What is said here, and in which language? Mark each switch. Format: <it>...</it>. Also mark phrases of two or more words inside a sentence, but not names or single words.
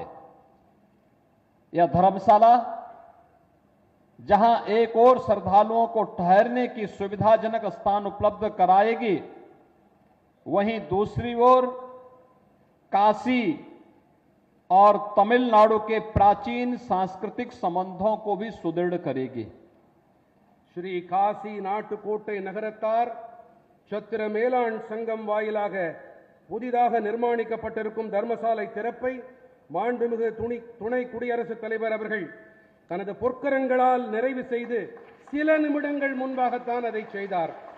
<hi>यह धर्मशाला जहां एक और श्रद्धालुओं को ठहरने की सुविधाजनक स्थान उपलब्ध कराएगी, वहीं दूसरी ओर काशी और तमिलनाडु के प्राचीन सांस्कृतिक संबंधों को भी सुदृढ़ करेगी।</hi> <ta>श्री काशी नाटुकोट्टै நகரத்தார் சத்திர மேலாண் சங்கம் வாயிலாக புதிதாக நிர்மாணிக்கப்பட்டிருக்கும் தர்மசாலை திறப்பை மாண்புமிகு துணை குடியரசுத் தலைவர் அவர்கள் தனது பொற்கரங்களால் நிறைவு செய்து சில நிமிடங்கள் முன்பாகத்தான் அதை செய்தார்।</ta>